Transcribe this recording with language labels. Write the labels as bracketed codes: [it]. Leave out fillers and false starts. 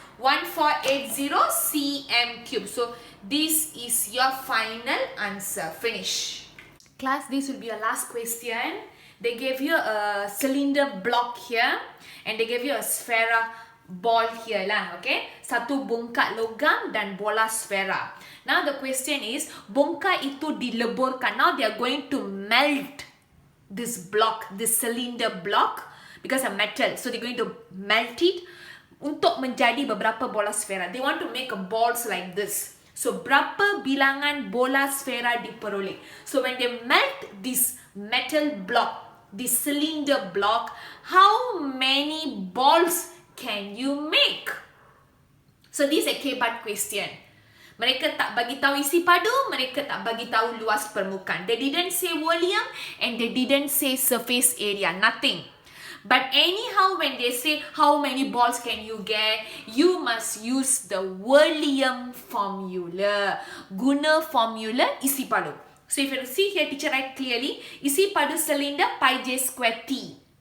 [en] 1480 cm cube. So this is your final answer. Finish. Class, this will be your last question. They gave you a cylinder block here and they gave you a sphera ball here lah, okay? [ms] Satu bongkak logam dan bola sfera. [en] Now the question is, [ms] bongkak itu dileburkan. [en] Now they are going to melt this block, this cylinder block because of metal. So they're going to melt it [ms] untuk menjadi beberapa bola sfera. [en] They want to make a balls like this. So [ms] berapa bilangan bola sfera diperoleh? [en] So when they melt this metal block, this cylinder block, how many balls can you make? So this is a K-part question. [ms] Mereka tak bagi tahu isi padu, mereka tak bagi tahu luas permukaan. [en] They didn't say volume and they didn't say surface area, nothing. But anyhow, when they say how many balls can you get, you must use the volume formula. [ms] Guna formula isi padu. [en] So if you see here, teacher write clearly, isi padu cylinder pi j square t.